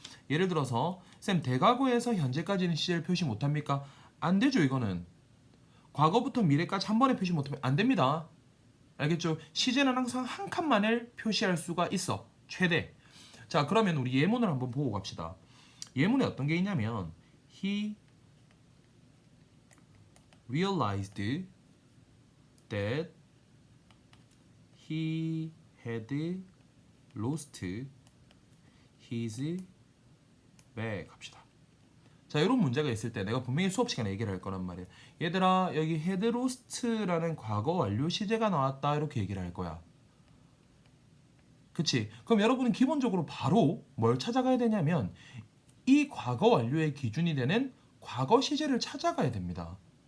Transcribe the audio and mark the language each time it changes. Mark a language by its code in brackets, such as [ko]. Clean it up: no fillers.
[ko] 예를 들어서 쌤 대과거에서 현재까지는 시제를 표시 못합니까? 안 되죠. 이거는 과거부터 미래까지 한 번에 표시 못하면 안 됩니다. 알겠죠? 시제는 항상 한 칸만을 표시할 수가 있어. 최대. 자 그러면 우리 예문을 한번 보고 갑시다. 예문에 어떤 게 있냐면 [en] He realized that he had lost his bag [ko] 합시다. 자 이런 문제가 있을 때 내가 분명히 수업 시간에 얘기를 할 거란 말이야. 얘들아 여기 had lost라는 과거 완료 시제가 나왔다 이렇게 얘기를 할 거야. 그치? 그럼 여러분은 기본적으로 바로 뭘 찾아가야 되냐면 이 과거 완료의 기준이 되는 과거 시제를 찾아가야 됩니다.